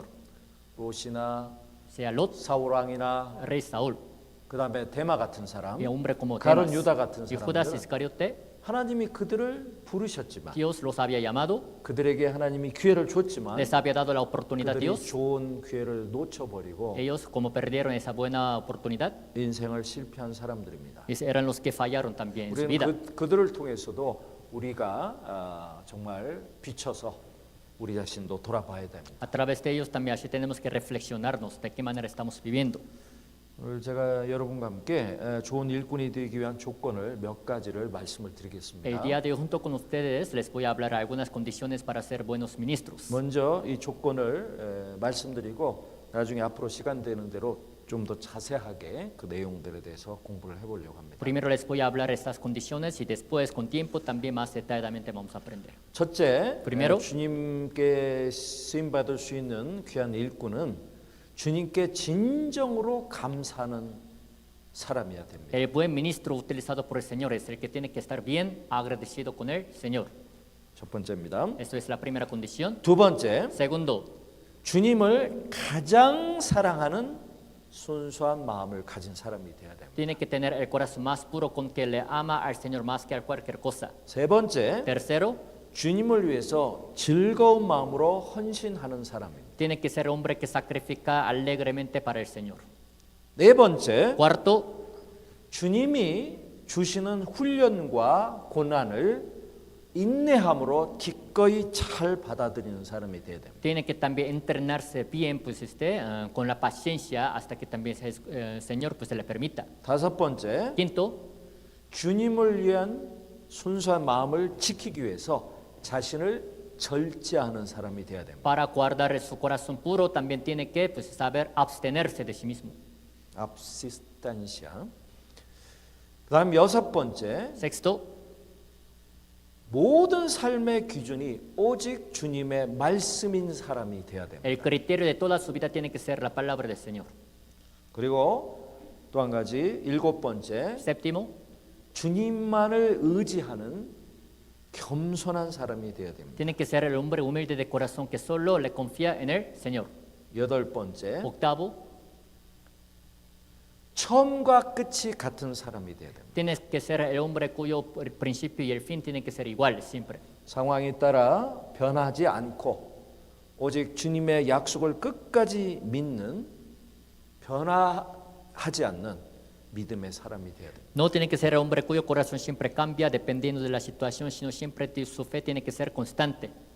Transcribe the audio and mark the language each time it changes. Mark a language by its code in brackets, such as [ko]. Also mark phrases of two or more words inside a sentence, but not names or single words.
[ko] 롯이나 [es] Sea Lot, [ko] 사울 왕이나 [es] rey Saúl, [ko] 그다음에 데마 같은 사람, [es] y un hombre como [ko] 가룟 [es] Demas, [ko] 유다 같은 [es] y Judas [ko] 사람들은 [es] Iscariote, [ko] 하나님이 그들을 부르셨지만 [es] Dios los había llamado, [ko] 그들에게 하나님이 기회를 줬지만 [es] les había dado la oportunidad [ko] 그들이 [es] Dios. [ko] 좋은 기회를 놓쳐버리고 [es] Ellos, como perdieron esa buena oportunidad, [ko] 인생을 실패한 사람들입니다. [es] eran los que fallaron también en su vida. [ko] 우리는 그들을 통해서도 우리가 정말 비춰서 우리 자신도 돌아봐야 됩니다. [es] A través de ellos también así tenemos que reflexionarnos de qué manera estamos viviendo. [ko] 오늘 제가 여러분과 함께 좋은 일꾼이 되기 위한 조건을 몇 가지를 말씀을 드리겠습니다. [es] El día de hoy junto con ustedes les voy a hablar algunas condiciones para ser buenos ministros. [ko] 먼저 이 조건을 말씀드리고 나중에 앞으로 시간 되는 대로 좀 더 자세하게 그 내용들에 대해서 공부를 해보려고 합니다. [es] Primero les voy a hablar estas condiciones y después con tiempo también más detalladamente vamos a aprender. [ko] 첫째, [es] Primero. [ko] 주님께 쓰임 받을 수 있는 귀한 일꾼은 주님께 진정으로 감사하는 사람이어야 됩니다. [es] El buen ministro utilizado por el Señor es el que tiene que estar bien agradecido con el Señor. [ko] 첫 번째입니다. [es] Esto es la primera condición. [ko] 두 번째, [es] Segundo, [ko] 주님을 가장 사랑하는 순수한 마음을 가진 사람이 되어야 됩니다. [es] tiene que tener el corazón más puro con que le ama al Señor más que a cualquier cosa. [ko] 세 번째, [es] Tercero, [ko] 주님을 위해서 즐거운 마음으로 헌신하는 사람입니다. [es] tiene que ser hombre que sacrifica alegremente para el Señor. [ko] 네 번째, [es] Cuarto, [ko] 주님이 주시는 훈련과 고난을 인내함으로 기꺼이 잘 받아들이는 사람이 돼야 됩니다. [es] Tiene que también entrenarse bien, pues con la paciencia hasta que también el Señor pues se le permita. [ko] 다섯 번째, [es] Quinto, [ko] 주님을 위한 순수한 마음을 지키기 위해서 자신을 절제하는 사람이 돼야 됩니다. [es] para guardar su corazón puro también tiene que pues saber abstenerse de sí mismo. absistensia. [ko] 그다음 여섯 번째, [es] Sexto, [ko] 모든 삶의 기준이 오직 주님의 말씀인 사람이 돼야 됩니다. [es] el criterio de toda su vida tiene que ser la palabra del Señor. [ko] 그리고 또 한 가지 일곱 번째, [es] Séptimo, [ko] 주님만을 의지하는 겸손한 사람이 돼야 됩니다. [es] tiene que ser el hombre humilde de corazón que solo le confía en el Señor. [ko] 여덟 번째, [es] Octavo, [ko] 처음과 끝이 같은 사람이 돼야 됩니다. [es] tienes que ser el hombre cuyo principio y el fin tienen que ser iguales siempre. [ko] 상황에 따라 변하지 않고 오직 주님의 약속을 끝까지 믿는 변화하지 않는 믿음의 사람이 돼야 됩니다. [es] No tiene que ser el hombre cuyo corazón siempre cambia dependiendo de la situación, sino siempre su fe tiene que ser constante.